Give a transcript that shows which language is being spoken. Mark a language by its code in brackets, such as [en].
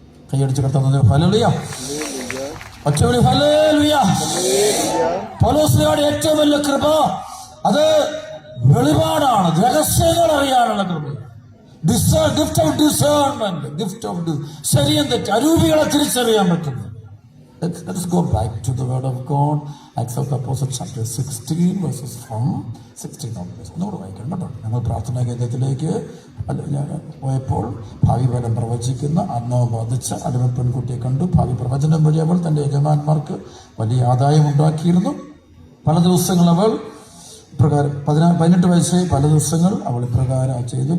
[ml] കൈയടിച്ച് കിട്ടുന്നത് hallelujah. ഒറ്റവിളി hallelujah. പൗലോസിനോട് ഏറ്റവും വലിയ കൃപ അത് വെളിപാടാണ്, രഹസ്യങ്ങൾ അറിയാനുള്ള കൃപ. [en] gift of discernment, gift of [ml] ശരിയും തെറ്റ്, അരൂപികളെ തിരിച്ചറിയാൻ പറ്റുന്നു. [en] Let's go back to the word of God. Acts of the Apostles chapter 16 verses from 16 onwards. [ml] ഒന്നുകൂടെ വായിക്കണം കേട്ടോ. ഞങ്ങൾ പ്രാർത്ഥനാ കേന്ദ്രത്തിലേക്ക് ഞാൻ പോയപ്പോൾ ഭാവി ഫലം പ്രവചിക്കുന്ന ആത്മാവ് ബാധിച്ച അടിമ പെൺകുട്ടിയെ കണ്ടു. ഭാവി പ്രവചനം വഴി അവൾ തൻ്റെ യജമാന്മാർക്ക് വലിയ ആദായം ഉണ്ടാക്കിയിരുന്നു. പല ദിവസങ്ങൾ അവൾ ഇപ്രകാരം 18 വയസ്സായി പല ദിവസങ്ങൾ അവൾ ഇപ്രകാരം ചെയ്തു.